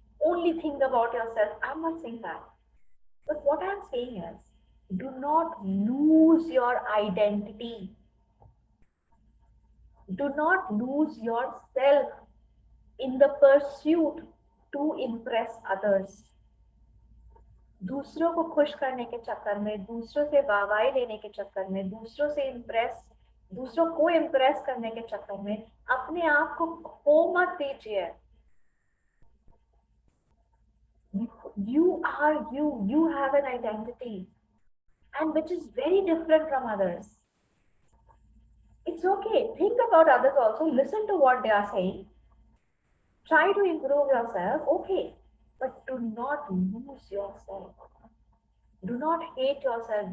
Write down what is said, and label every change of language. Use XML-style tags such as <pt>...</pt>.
<en>Only think about yourself. I'm not saying that. But what I'm saying is, do not lose your identity. Do not lose yourself in the pursuit to impress others.</en> <hi>दूसरों को खुश करने के चक्कर में, दूसरों से वाहवाही लेने के चक्कर में, दूसरों को इम्प्रेस करने के चक्कर में अपने आप को खो मत दीजिए.</hi> <en>You are you. You have an identity, and which is very different from others. It's okay. Think about others also. Listen to what they are saying. Try to improve yourself. Okay, but do not lose yourself. Do not hate yourself.</en>